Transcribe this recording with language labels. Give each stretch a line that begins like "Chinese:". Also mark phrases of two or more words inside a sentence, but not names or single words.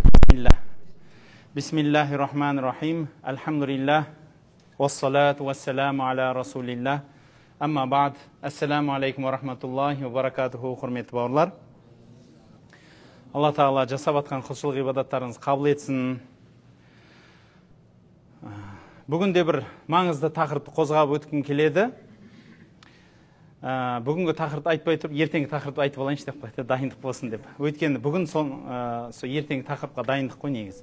Arabic: Bismillah. Bismillahirrahmanirrahim. Elhamdülillah. والصلاة والسلام على رسول الله. أما بعد. السلام عليكم ورحمة الله وبركاته.
Kazakh: Hurmetli bауырлар. Allah Taala жасап атқан құлшылық ибадаттарыңыз қабыл етсін. Бүгінде бір маңызды тақырыпты қозғап өткім келеді. Бүгінгі тақырыпты айтпай тұрып, ертеңгі тақырыпты айтып алайыншы деп қойды, дайындық болсын деп. Өйткені бүгін сол ертеңгі тақырыпқа дайындық қой негізі.